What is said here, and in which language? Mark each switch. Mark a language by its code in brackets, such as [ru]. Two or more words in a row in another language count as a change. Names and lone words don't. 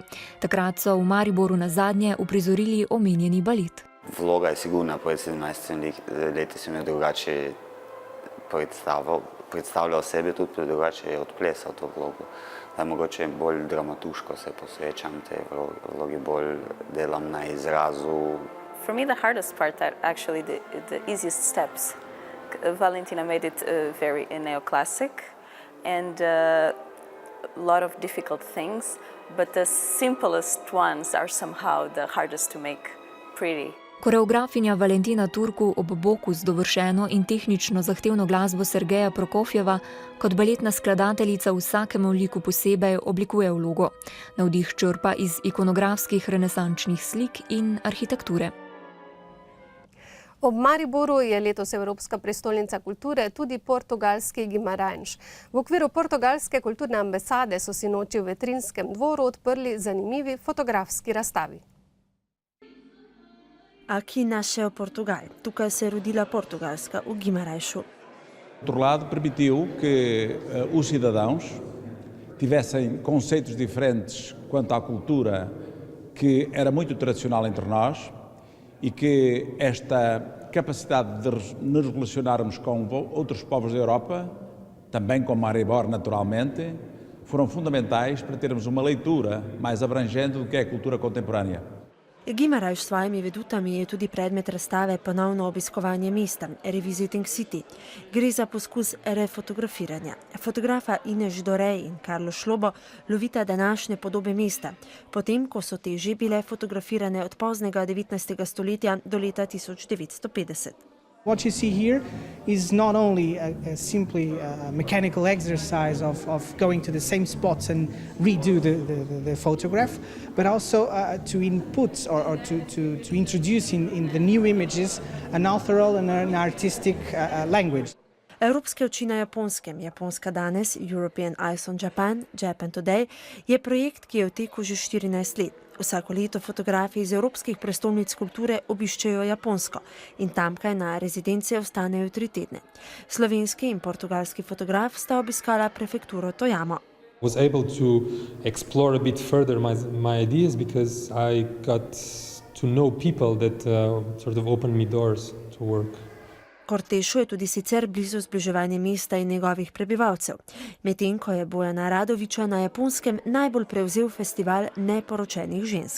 [sl] Takrat so v Mariboru nazadnje uprizorili omenjeni balet. Vloga je sigurna, pred 17 leti sem jo drugače predstavljal sebi, tudi drugače je odplesal to vlogo. Da mogoče bolj dramatuško se posvečam tej vlogi, bolj delam na izrazu. [en] For me, the hardest part are actually the easiest steps. Valentina made it very neoclassic and a lot of difficult things, but the simplest ones are somehow the hardest to make pretty. [sl] Koreografinja Valentina Turku ob boku z dovršeno in tehnično zahtevno glasbo Sergeja Prokofjeva kot baletna skladateljica vsakemu liku posebej oblikuje vlogo. Navdih črpa iz ikonografskih renesančnih slik in arhitekture. Ob Mariboru je letos Evropska prestolnica kulture tudi portugalski Guimarães. V okviru portugalske kulturne ambasade so sinoči v Vetrinskem dvoru odprli zanimivi fotografski razstavi. [pt] Aqui nasceu Portugal. [sl] Tukaj se je rodila Portugalska, v Guimarãesu. [pt] Por outro lado, permitiu que os cidadãos tivessem conceitos diferentes quanto à cultura que era muito tradicional entre nós e que esta capacidade de nos relacionarmos com outros povos da Europa, também com Maribor naturalmente, foram fundamentais para termos uma leitura mais abrangente do que é a cultura contemporânea. [sl] Guimarães s svojimi vedutami je tudi predmet razstave Ponovno obiskovanje mesta, [en] Revisiting City. [sl] Gre za poskus refotografiranja. Fotografa Ines Dorej in Carlo Šlobo lovita današnje podobe mesta, potem ko so te že bile fotografirane od poznega 19. stoletja do leta 1950. [en] What you see here is not only simply a mechanical exercise of going to the same spots and redo the photograph, but also to input or to introduce in the new images an authorial and an artistic language. [sl] Evropske oči na Japonskem, Japonska danes, [en] European Eyes on Japan, Japan Today, [sl] je projekt, ki je v teku že 14 let. Vsako leto fotografi iz evropskih prestolnic kulture obiščejo Japonsko in tamkaj na rezidencije ostanejo 3 tedne. Slovenski in portugalski fotograf sta obiskala prefekturo Toyama. [en] Was able to explore a bit further my ideas because I got to know people that sort of opened me doors to work. [sl] Kortešu je tudi sicer blizu zbliževanje mesta in njegovih prebivalcev. Medtem ko je Bojana Radoviča na Japonskem najbolj prevzel festival neporočenih žensk.